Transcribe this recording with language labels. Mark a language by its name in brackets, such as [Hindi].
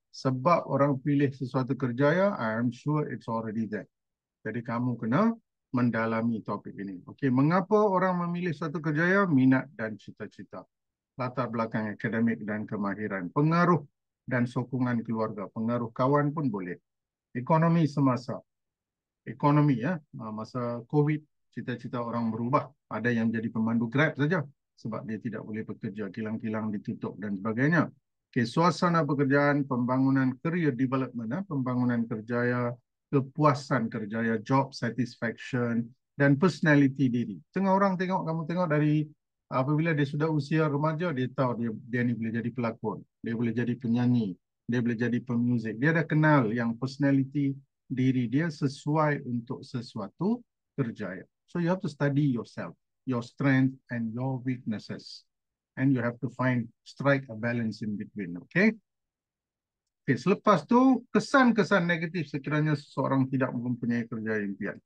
[Malay] Sebab orang pilih sesuatu kerjaya, [English] I'm sure it's already there. [Malay] Jadi kamu kena mendalami topik ini. Okey, mengapa orang memilih satu kerjaya? Minat dan cita-cita. Latar belakang akademik dan kemahiran. Pengaruh dan sokongan keluarga. Pengaruh kawan pun boleh. Ekonomi semasa. Ekonomi ya, masa COVID, cita-cita orang berubah. Ada yang jadi pemandu Grab saja sebab dia tidak boleh bekerja, kilang-kilang ditutup dan sebagainya. Okay, suasana pekerjaan, pembangunan career development, pembangunan kerjaya, kepuasan kerjaya, job satisfaction dan personality diri. Tengah orang tengok, kamu tengok dari apabila dia sudah usia remaja, dia tahu dia ni boleh jadi pelakon, dia boleh jadi penyanyi, dia boleh jadi pemuzik. Dia dah kenal yang personality diri dia sesuai untuk sesuatu kerjaya. [English] So you have to study yourself, your strength and your weaknesses. And you have to strike a balance in between. Okay? [Malay] Okay, selepas tu, kesan-kesan negatif sekiranya seseorang tidak mempunyai kerjaya impian.